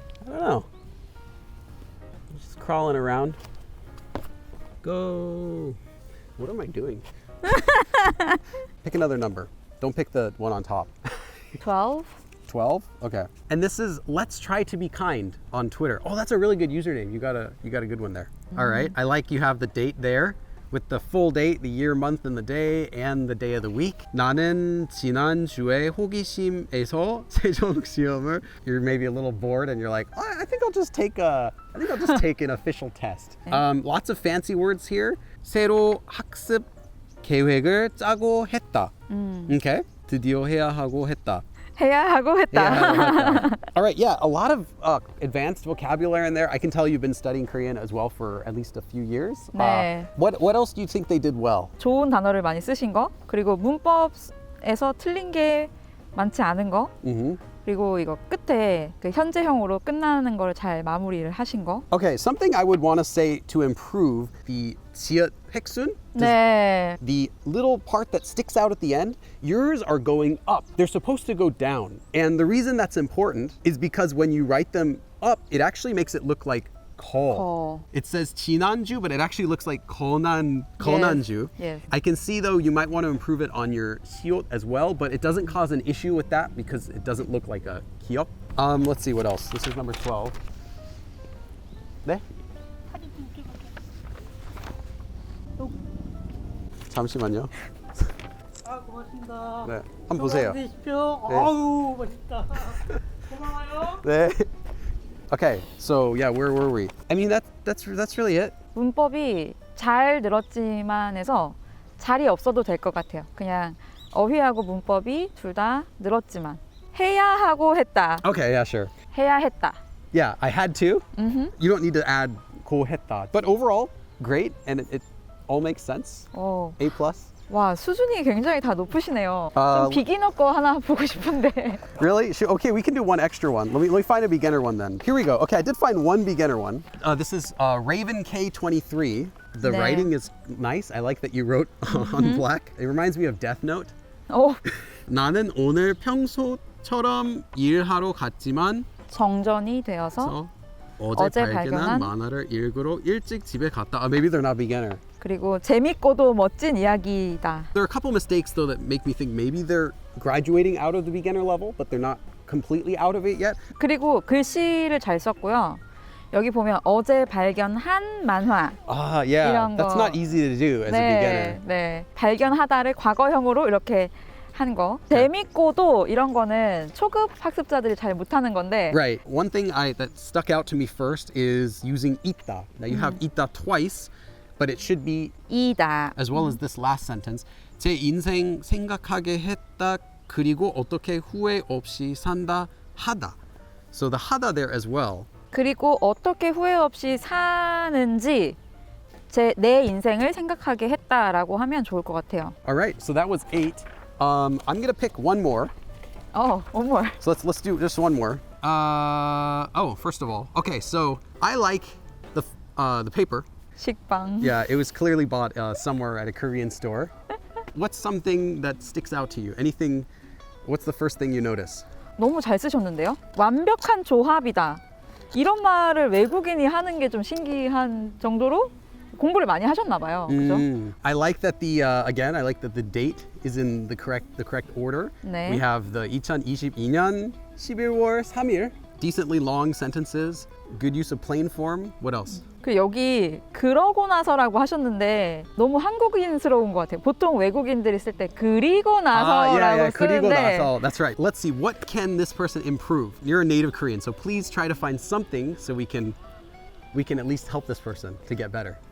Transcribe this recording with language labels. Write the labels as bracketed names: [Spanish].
[English] I don't know. Just crawling around. Go. What am I doing? Pick another number. Don't pick the one on top. 12. 12? Okay. And this is Letstrytobekind on Twitter. Oh, that's a really good username. You got a good one there. All right. I like you have the date there with the full date, the year, month, and the day, and the day of the week. [Korean] 나는 지난주에 호기심에서 세종 시험을. [English] You're maybe a little bored and you're like, oh, I think I'll just take an official test. Lots of fancy words here. [Korean] 새로 학습 계획을 짜고 했다. Okay. 드디어 해야 하고 했다. 해야 하고 했다. [English] All right, yeah, a lot of advanced vocabulary in there. I can tell you've been studying Korean as well for at least a few years. [Korean] 네. [English] What else do you think they did well? [Korean] 좋은 단어를 많이 쓰신 거, 그리고 문법에서 틀린 게 많지 않은 거, 그리고 이거 끝에 그 현재형으로 끝나는 걸 잘 마무리를 하신 거. [English] Okay, something I would want to say to improve the [Korean] 지읒 획순. 네. [English] The little part that sticks out at the end, yours are going up. They're supposed to go down. And the reason that's important is because when you write them up, it actually makes it look like 거. It says 지난주, but it actually looks like 거난주. Yes. I can see though you might want to improve it on your 시옷 as well, but it doesn't cause an issue with that because it doesn't look like a 기역. Let's see what else. This is number 12. [Korean] 네? 잠시만요. 아, 고맙습니다. 네, 한번 보세요. 드십시오. 네. 아우, 맛있다. 고마워요. 네. [English] Okay, so yeah, where were we? I mean, that's really it. [Korean] 문법이 잘 늘었지만에서 잘이 없어도 될 것 같아요. 그냥 어휘하고 문법이 둘 다 늘었지만 해야 하고 했다. [English] Okay, yeah, sure. [Korean] 해야 했다. [English] Yeah, I had to. You don't need to add 고했다. But overall, great, and it all makes sense. [Korean] 오. [English] A plus. [Korean] 와, 수준이 굉장히 다 높으시네요. 아, 좀 비기너 거 하나 보고 싶은데. [English] Really? Okay, we can do one extra one. Let me find a beginner one then. Here we go. Okay, I did find one beginner one. This is Raven K23. The [Korean] 네. [English] writing is nice. I like that you wrote on black. It reminds me of Death Note. [Korean] 오, 나는 오늘 평소처럼 일하러 갔지만 정전이 되어서 어제 어제 발견한 만화를 읽으러 일찍 집에 갔다. [English] Maybe they're not beginner. [Korean] 그리고 재밌고도 멋진 이야기다. [English] There are a couple mistakes though that make me think maybe they're graduating out of the beginner level, but they're not completely out of it yet. [Korean] 그리고 글씨를 잘 썼고요. 여기 보면 어제 발견한 만화. [English] Ah, yeah. [Korean] 이런 [English] That's [Korean] 거. [English] not easy to do as a beginner. [Korean] 네. 발견하다를 과거형으로 이렇게 한 거. 재밌고도 이런 거는 초급 학습자들이 잘 못하는 건데. [English] Right. One thing that stuck out to me first is using 있다. Now you have 있다 twice, but it should be [Korean] 이다. [English] as well as this last sentence. [Korean] 제 인생 생각하게 했다. 그리고 어떻게 후회 없이 산다 하다. [English] So the 하다 there as well. [Korean] 그리고 어떻게 후회 없이 사는지 내 인생을 생각하게 했다라고 하면 좋을 것 같아요. [English] All right. So that was 8. I'm gonna pick one more. One more. So let's do just one more. First of all, okay. So I like the paper. [Korean] 식빵. [English] Yeah, it was clearly bought somewhere at a Korean store. What's something that sticks out to you? Anything? What's the first thing you notice? [Korean] 너무 잘 쓰셨는데요? 완벽한 조합이다. 이런 말을 외국인이 하는 게 좀 신기한 정도로 공부를 많이 하셨나 봐요. 그죠? [English] I like that I like that the date is in the correct order. [Korean] 네. [English] We have the [Korean] 2022년 11월 3일. [English] Decently long sentences. Good use of plain form. What else? [Korean] 그 여기 그러고 나서라고 하셨는데 너무 한국인스러운 것 같아요. 보통 외국인들이 쓸 때 그리고 나서라고 그리고 쓰는데 나서. [English] That's right. Let's see. What can this person improve? You're a native Korean, so please try to find something so we can at least help this person to get better.